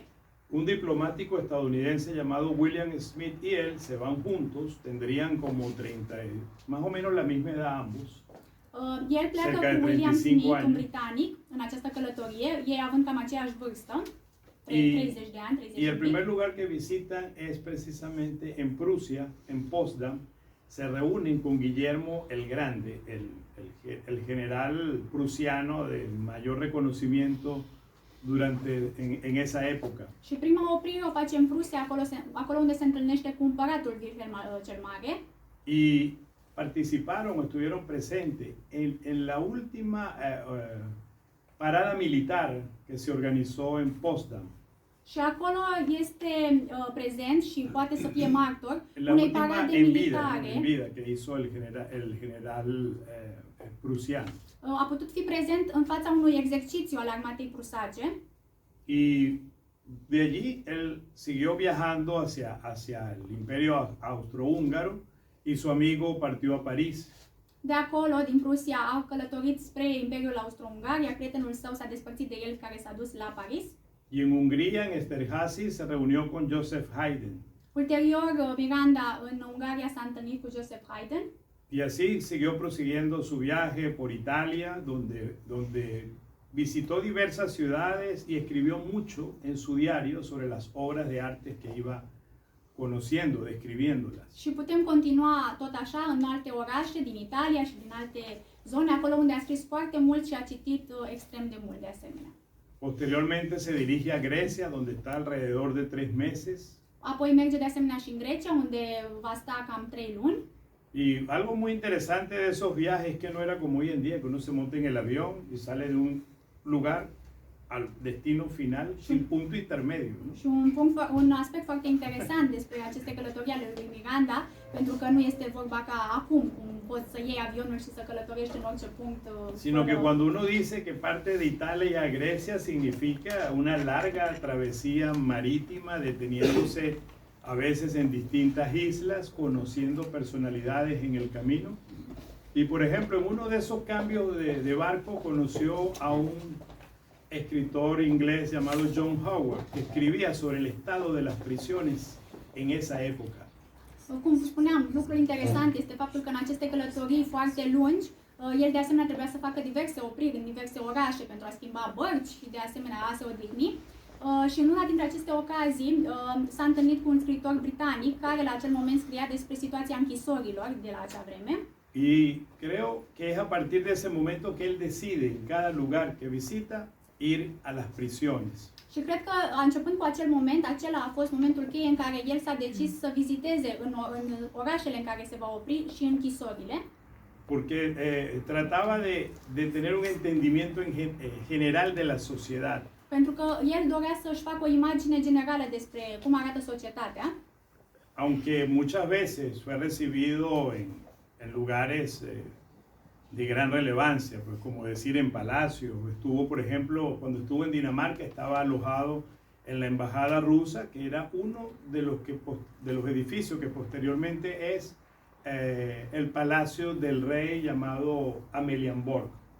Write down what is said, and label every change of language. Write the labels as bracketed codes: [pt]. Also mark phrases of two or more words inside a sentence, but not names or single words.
[es] Un diplomático estadounidense llamado William Smith y él se van juntos, tendrían como 30, más o menos la misma edad ambos. [ro] El pleacă cu William Smith, un britanic, în această călătorie, ei având cam aceeași vârstă, 30 de ani, 30 [es] y el primer lugar que visitan es precisamente en Prusia, en Potsdam, se reúnen con Guillermo el Grande, el general prusiano de mayor reconocimiento en esa época. [ro] Și prima oprire o face în Prusia, acolo unde se întâlnește cu împăratul Wilhelm cel Mare. [es] Y participaron, estuvieron presentes en la última parada militar que se organizó en Potsdam. [ro] Și acolo este prezent și poate să fie martor [es] La [ro] unei [es] última [ro] parade [es] en [ro] militare. [es] vida que hizo el general prusiano. [ro] A putut fi prezent în fața unui exercițiu al armatei prusace. [es] Y de allí él siguió viajando hacia el imperio austrohúngaro y su amigo partió a París. [ro] De acolo, din Prusia, au călătorit spre Imperiul Austro-Ungar, iar prietenul său s-a despărțit de el, care s-a dus la Paris. [es] Y en Hungría, en Esterházy, se reunió con Joseph Haydn. [ro] Ulterior, Miranda în Ungaria s-a întâlnit cu Joseph Haydn. [es] Y así siguió prosiguiendo su viaje por Italia, donde visitó diversas ciudades y escribió mucho en su diario sobre las obras de arte que iba conociendo, describiéndolas. [ro] Și putem continua tot așa în alte orașe din Italia și din alte zone, acolo unde a scris foarte mult și a citit extrem de mult de asemenea. [es] Posteriormente se dirige a Grecia, donde está alrededor de 3 meses. [ro] Apoi merge de asemenea și în Grecia, unde va sta cam 3 luni. [es] Y algo muy interesante de esos viajes es que no era como hoy en día, que uno se monta en el avión y sale de un lugar al destino final sin punto intermedio, ¿no? [ro] Și un aspect foarte interesant despre aceste călătorii ale lui Miranda, pentru că nu este vorba ca acum, cum poți să iei avionul și să călătorești în orice punct. [es] Sino que cuando uno dice que parte de Italia a Grecia significa una larga travesía marítima, deteniéndose a veces en distintas islas, conociendo personalidades en el camino. Y por ejemplo, en uno de esos cambios de barco conoció a un escritor inglés llamado John Howard, que escribía sobre el estado de las prisiones en esa época. [ro] Cum spuneam, lucrul interesant este faptul că în aceste călătorii foarte lungi, el de asemenea trebuia să facă diverse opriri în diverse orașe pentru a schimba bărci și de asemenea a se odihni. Și în una dintre aceste ocazii s-a întâlnit cu un scriitor britanic care la acel moment scria despre situația închisorilor de la acea vreme. [es] Y creo que es a partir de ese momento que él decide en cada lugar que visita ir a las prisiones. [ro] Și cred că începând cu acel moment, acela a fost momentul cheie în care el s-a decis să viziteze în orașele în care se va opri și închisorile. [es] Porque trataba de tener un entendimiento general de la sociedad. [ro] Pentru că el dorea să-și facă o imagine generală despre cum arată societatea. [es] Aunque muchas veces fue recibido en lugares de gran relevancia, pues como decir en palacios. Estuvo, por ejemplo, cuando estuvo en Dinamarca, estaba alojado en la embajada rusa, que era uno de los edificios que posteriormente es el palacio del rey llamado Amelienborg.